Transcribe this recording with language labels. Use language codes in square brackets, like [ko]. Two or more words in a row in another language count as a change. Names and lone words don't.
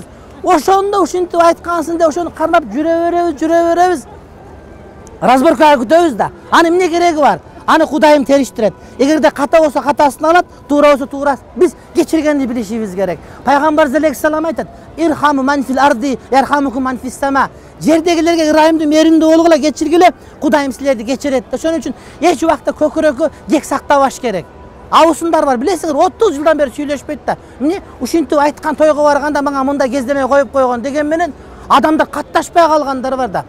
[ky] Ошондо ушинтип айткансың деп ошону кармап жүрө беребиз. Разборкага күтөбүз да. Аны эмне кереги бар? Аны Кудайым териштирет. Эгерде ката болсо катасын алат, туура болсо туурасын. Биз кечиргенди билишибиз керек. Пайгамбар алейхиссалам айтат: [ar] "ارحموا من في الأرض، يرحمكم من في السماء." [ky] Жердегилерге ырайымдуу, мээримдүү болгула, кечиргиле, Кудайым силерди кечирет. Ошон үчүн эч убакта көкүрөккө кек сактабаш керек. Абысындар бар, билесиңер, 30 жылдан бери сүйлөшпөйт да. Эмне ушинтип айткан тойго барганда мага мындай кездемей коюп койгон деген менен адамдар катташпай калгандар бар да.